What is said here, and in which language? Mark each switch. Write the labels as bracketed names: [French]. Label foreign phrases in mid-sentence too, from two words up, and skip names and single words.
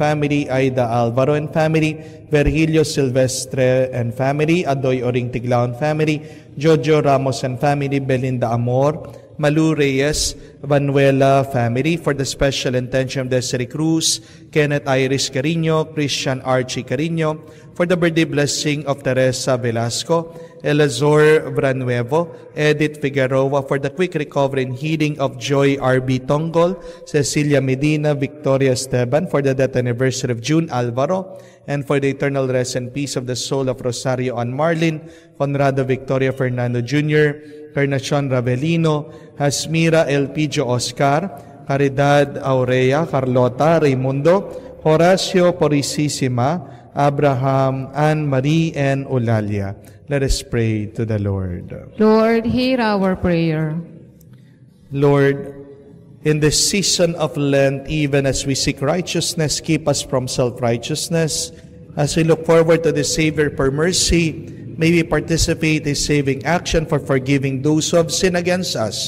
[English] family, Aida Alvaro and family, Virgilio Silvestre and family, Adoy Oring Tiglaon family, Jojo Ramos and family, Belinda Amor, Malu Reyes, Vanuela family, for the special intention of Desiree Cruz, Kenneth Iris Carino, Christian Archie Carino, for the birthday blessing of Teresa Velasco, Elazor Branuevo, Edith Figueroa, for the quick recovery and healing of Joy R.B. Tongol, Cecilia Medina, Victoria Esteban, for the death anniversary of June Alvaro, and for the eternal rest and peace of the soul of Rosario Ann Marlin, Conrado Victoria Fernando Jr., Carnacion Ravelino, Hasmira Elpidio Oscar, Caridad Aurea, Carlota Raimundo, Horacio Poricissima, Abraham, Anne-Marie, and Eulalia. Let us pray to the Lord. Lord, hear our prayer. Lord, in this season of Lent, even as we seek righteousness, keep us from self-righteousness. As we look forward to the Savior for mercy, may we participate in saving action for forgiving those who have sinned against us.